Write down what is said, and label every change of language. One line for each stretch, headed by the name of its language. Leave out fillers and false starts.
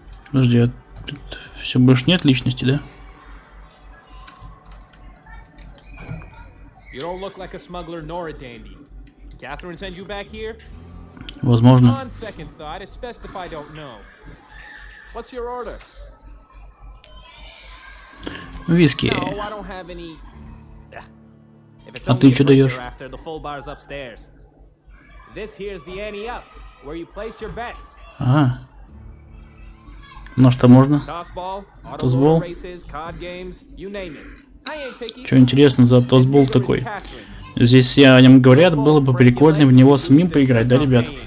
Russian: Подожди, а тут все больше нет личности, да?
English: You don't look like a smuggler nor a dandy. Catherine sent you back here?
Russian: Возможно.
English: On second thought, it's best if I don't know. What's your order?
Russian: Виски.
English: No, I don't have any.
Russian: А ты что даешь?
English: After the full bar's upstairs. This here's the ante up, where you place your bets.
Russian: Ага. Ну что можно?
English: Tossball, Tossball. races, card games, you name it.
Russian: Что интересно за Tossball такой? Здесь все о нем говорят, было бы прикольно в него самим поиграть, да, ребят?